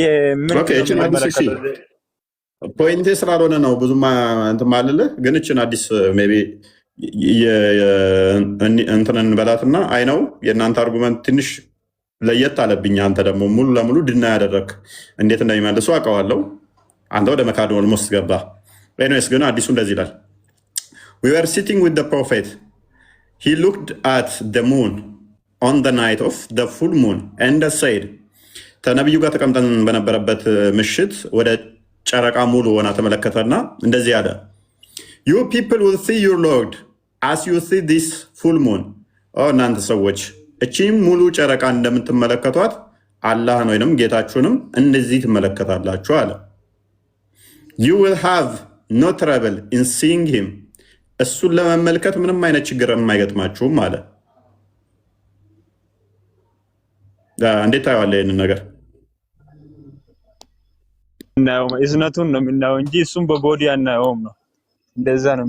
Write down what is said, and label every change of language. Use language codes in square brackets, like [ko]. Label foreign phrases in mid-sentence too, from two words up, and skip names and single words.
[am] ፖይንቴ ስላልሆነ ነው ብዙም እንትን ማልልህ፣ ግን እችን አዲስ [en] may be [am] እንትን እንበላትና አይ ነው የእናንተ አርጉመንት ትንሽ ለየት አለብኝ። አንተ ደግሞ ሙሉ ለሙሉ ድና ያደረግ እንዴት እንደሚመልሱ አውቀዋለሁ። አንተ ወደ መካድ ኦልሞስት ገባ። ኤኒዌይስ ግን አዲሱ እንደዚህ ይላል። [en] we were sitting with the prophet, he looked at the moon on the night of the full moon and said, [am] ከነቢዩ ጋር ተቀምጠን በነበረበት ምሽት ወደ ጨረቃ ሙሉ ሆና ተመለከተና እንደዚህ አለ፣ [en] you people will see your Lord as you see this full moon። [am] እናንተ ሰዎች እቺም ሙሉ ጨረቃ እንደምትመለከቷት አላህን ወይንም ጌታችሁንም እንደዚህ ትመለከታላችሁ አለ። [en] you will have no trouble in seeing him፣ [am] እሱን ለመመልከት ምንም አይነት ችግር የማይገጥማችሁም አለ። እንዴት ታየዋለህ ይህንን ነገር? እዝነቱን ነው የምናየው እንጂ እሱም በቦዲ አናየውም ነው። እንደዛ ነው።